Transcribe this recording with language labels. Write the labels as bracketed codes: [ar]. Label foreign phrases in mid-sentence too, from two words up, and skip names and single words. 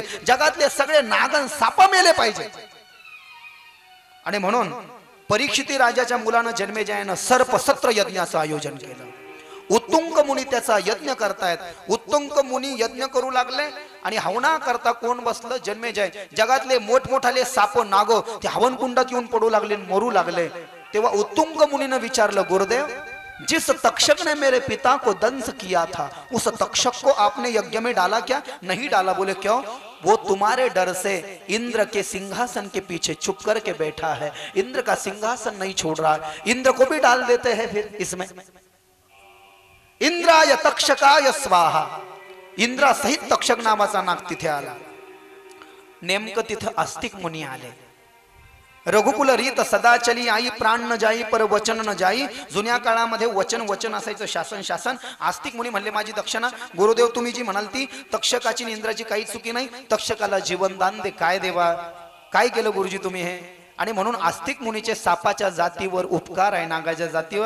[mr] जगातले सगळे नागन सापा मेले पाहिजे. आणि म्हणून परीक्षिती राजाच्या मुलानं जन्मेजयानं सर्पसत्र यज्ञाचं आयोजन केलं. उत्तुंग मुनी त्याचा यज्ञ करतायत. उत्तुंग मुनी यज्ञ करू लागले आणि हवना करता कोण बसलं? जन्मेजय. जगातले मोठमोठाले साप नाग ते हवन कुंडात येऊन पडू लागले, मरू लागले. तेव्हा उत्तुंग मुनीनं विचारलं, [hi] गुरुदेव जिस तक्षक ने मेरे पिता को दंश किया था उस तक्षक को आपने यज्ञ में डाला क्या? नहीं डाला. बोले क्यों? वो तुम्हारे डर से इंद्र के सिंहासन के पीछे छुप करके बैठा है, इंद्र का सिंहासन नहीं छोड़ रहा. इंद्र को भी डाल देते हैं फिर इसमें. [sa] इंद्राय तक्षकाय स्वाहा. [mr] इंद्रा सहित तक्षक नावाचा नाग तिथे आला. नेमकं तिथं आस्तिक मुनी आले. [hi] रघुकुल रीत सदा चली आई, प्राण न जाई पर वचन न जाई. [mr] जुन्या काळामध्ये वचन वचन असायचं, शासन शासन. आस्तिक मुनी म्हणले माझी दक्षिणा. गुरुदेव तुम्ही जी म्हणाल ती तक्षकाची आणि इंद्राची काही चुकी नाही. तक्षकाला जीवनदान दे. काय देवा, काय केलं गुरुजी तुम्ही हे? आणि म्हणून आस्तिक मुनीचे सापाच्या जातीवर उपकार आहे, नागाच्या जातीवर.